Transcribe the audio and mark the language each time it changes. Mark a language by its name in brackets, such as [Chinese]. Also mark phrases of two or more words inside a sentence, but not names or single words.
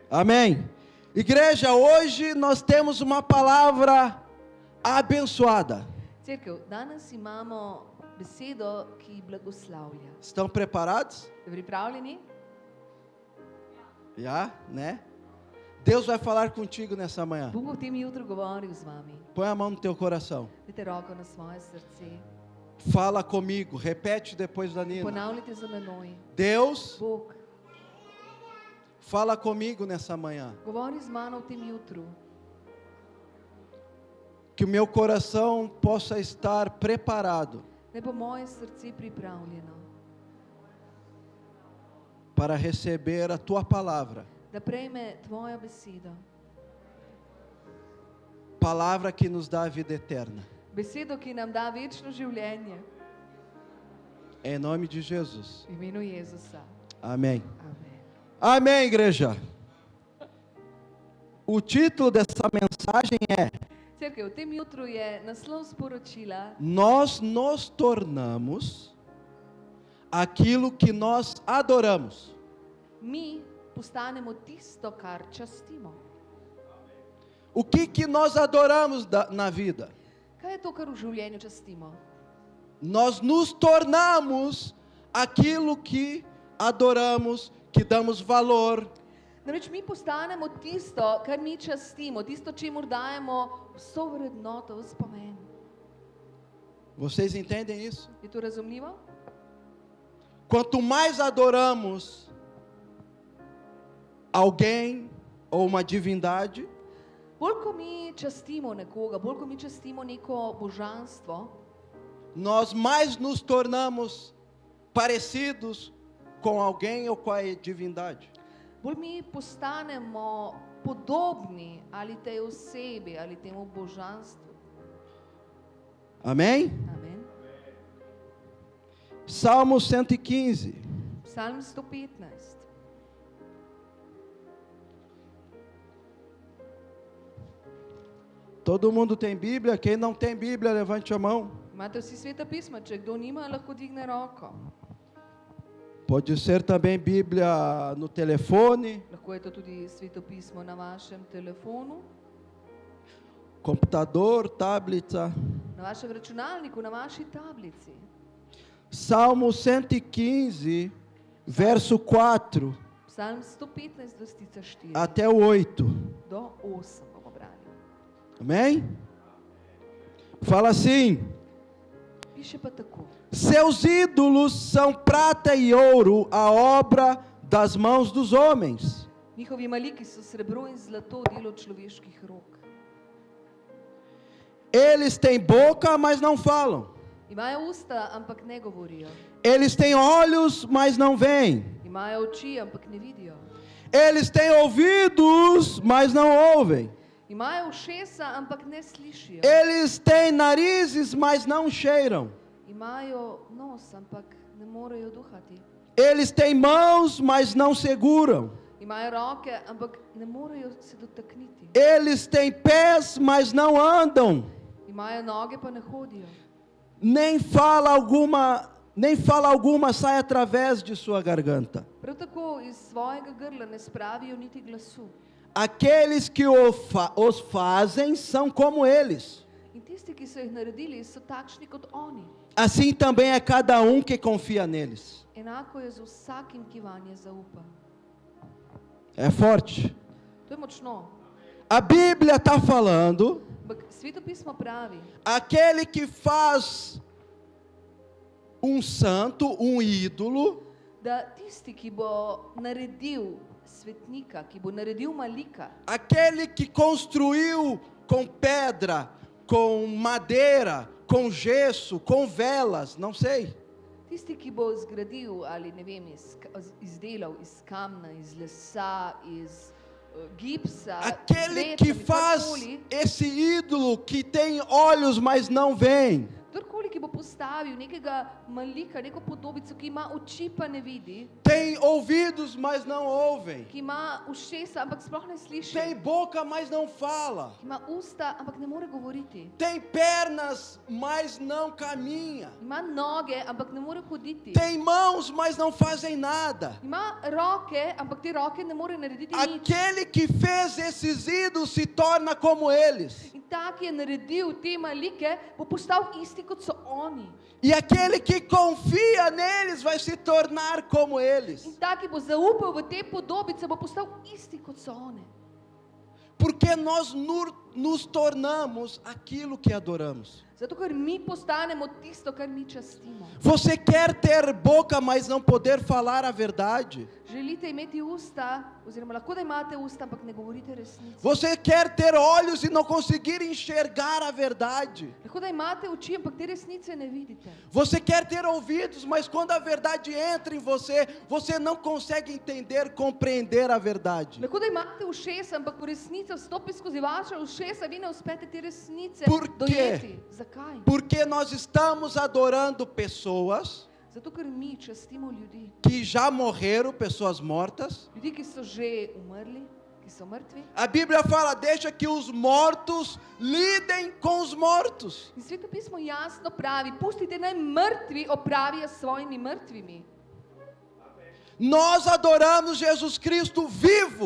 [Portuguese] Amém. Igreja, hoje nós temos uma palavra abençoada. [Slovenian] Cerkev, danes imamo besedo, ki blagoslavlja. [Portuguese] Estão preparados? [Slovenian] Ste pripravljeni? [Portuguese] Já, né? Deus vai falar contigo nessa manhã. [Slovenian] Bog bo v tem jutru govoril z vami. [Portuguese] Põe a mão no teu coração. [Slovenian] Dajte roko na svoje srce. [Portuguese] Fala comigo, repete depois da Nina. [Slovenian] Ponavljajte za menoj. [Portuguese] Deus, [Slovenian] Bog, [Portuguese] fala comigo nessa manhã. [Slovenian] govori z mano v tem jutru, [Portuguese] Que o meu coração possa estar preparado [Slovenian] da bo moje srce pripravljeno, [Portuguese] para receber a tua palavra. [Slovenian] da prejme tvojo besedo. [Portuguese] Palavra que nos dá a vida eterna. [Slovenian] Besedo, ki nam da večno življenje. [Portuguese] Em nome de Jesus. [Slovenian] V imenu Jezusa. [Portuguese] Amém. [Slovenian] Amen. [Portuguese] Amém, igreja. O título dessa mensagem é: [Slovenian] Cerkev, v tem jutru je naslov sporočila: [Portuguese] Nós nos tornamos aquilo que nós adoramos. [Slovenian] mi postanemo tisto, kar častimo. [Portuguese] O que nós adoramos na vida? [Slovenian] Kaj je to, kar v življenju častimo? [Portuguese] Nós nos tornamos aquilo que adoramos, que damos valor. [Slovenian] Namreč mi postanemo tisto, kar mi častimo, tisto, čemur dajemo vso vrednoto, vse pomen. [Portuguese] Vocês entendem isso? [Slovenian] Je to razumljivo? [Portuguese] Quanto mais adoramos alguém ou uma divindade, [Slovenian] Bolj ko mi častimo nekoga, bolj ko mi častimo neko božanstvo, [Portuguese] nós mais nos tornamos parecidos com alguém ou com a divindade. [Slovenian] bolj mi postanemo podobni ali tej osebi ali temu božanstvu. [Portuguese] Amém? [Slovenian] Amen. [Portuguese] Salmo 115. [Slovenian] Psalm 115. [Portuguese] Todo mundo tem Bíblia? Quem não tem Bíblia, levante a mão. [Slovenian] Imate vsi sveta pisma, če kdo nima, lahko digne roko. [Portuguese] Pode ser também Bíblia no telefone, [Slovenian] Lahko je to tudi sveto pismo na vašem telefonu, [Portuguese] computador, tablet. [Slovenian] na vašem računalniku, na vaši tablici. [Portuguese] Salmo 115, verso 4 [Slovenian] Psalm 115, vrstica 4 [Portuguese] até o 8. [Slovenian] do 8 bomo brali. [Portuguese] Amém? Fala assim: [Slovenian] Piše pa tako. [Portuguese] Seus ídolos são prata e ouro, a obra das mãos dos homens. [Slovenian] Njihovi maliki so srebro in zlato, delo človeških rok. [Portuguese] Eles têm boca, mas não falam. [Slovenian] Imajo usta, ampak ne govorijo. [Portuguese] Eles têm olhos, mas não veem. [Slovenian] Imajo oči, ampak ne vidijo. [Portuguese] Eles têm ouvidos, mas não ouvem. [Slovenian] Imajo ušesa, ampak ne slišijo. [Portuguese] Eles têm narizes, mas não cheiram. [Slovenian] Imajo nos, ampak ne morejo duhati. [Portuguese] Eles têm mãos, mas não seguram. [Slovenian] Imajo roke, ampak ne morejo se dotakniti. [Portuguese] Eles têm pés, mas não andam. [Slovenian] Imajo noge, pa ne hodijo. [Portuguese] Nem fala alguma sai através de sua garganta. [Slovenian] Prav tako iz svojega grla ne spravijo niti glasu. [Portuguese] Aqueles que os fazem são como eles. [Slovenian] In tisti, ki so jih naredili, so takšni kot oni. [Portuguese] Assim também é cada um que confia neles. [Slovenian] Enako je z vsakim, ki vanje zaupa. [Portuguese] É forte. [Slovenian] To je močno. [Portuguese] A Bíblia está falando, [Slovenian] Ampak Sveto pismo pravi, [Portuguese] aquele que faz um santo, um ídolo, [Slovenian] da tisti, ki bo naredil svetnika, ki bo naredil malika, [Portuguese] aquele que construiu com pedra, com madeira, com gesso, com velas, não sei. [Slovenian] tisti, ki bo zgradil ali ne vem, izdelal iz kamna, iz lesa, iz gipsa, [Portuguese] Aquele que faz [Slovenian] karkoli, [Portuguese] esse ídolo que tem olhos, mas não vem. [Slovenian] kdorkoli nikoli, ki bo postavil nekega malika, neko podobico, ki ima oči pa ne vidi, [Portuguese] tem ouvidos, mas não ouvem, [Slovenian] ki ima ušesa, ampak sploh ne sliši, [Portuguese] tem boca, mas não fala, [Slovenian] ki ima usta, ampak ne more govoriti, [Portuguese] tem pernas, mas não caminha, [Slovenian] ima noge, ampak ne more hoditi, [Portuguese] tem mãos, mas não fazem nada. [Slovenian] ima roke, ampak te roke ne more narediti nič. [Portuguese] Aquele que fez esses ídolos se torna como eles. [Slovenian] In ta, ki je naredil te malike, bo postal isti, kot so oni. [Portuguese] E aquele que confia neles vai se tornar como eles. [Slovenian] In ta, ki bo zaupal v te podobice, bo postal isti, kot so one. [Portuguese] Porque nós nos tornamos aquilo que adoramos. [Slovenian] Zato, ker mi postanemo tisto, kar mi častimo. [Portuguese] Você quer ter boca, mas não poder falar a verdade? [Slovenian] Želite imeti usta, oziroma lahko da imate usta, ampak ne govorite resnice. [Portuguese] Você quer ter olhos e não conseguir enxergar a verdade? [Slovenian] Lahko da imate oči, ampak te resnice ne vidite. [Portuguese] Você quer ter ouvidos, mas quando a verdade entra em você, você não consegue entender, compreender a verdade. [Slovenian] Lahko da imate ušesa, ampak ko resnica vstopi skozi vaša ušesa, vi ne uspete te resnice [Portuguese] Por quê? [Slovenian] dojeti. Zakaj? [Portuguese] Porque nós estamos adorando pessoas [Slovenian] Zato, ker mi častimo ljudi. [Portuguese] que já morreram, pessoas mortas. [Slovenian] Ljudi, ki so že umrli, ki so mrtvi. [Portuguese] A Bíblia fala: deixa que os mortos lidem com os mortos. [Slovenian] In Sveto pismo jasno pravi, pustite naj mrtvi opravijo s svojimi mrtvimi. [Portuguese] Nós adoramos Jesus Cristo vivo.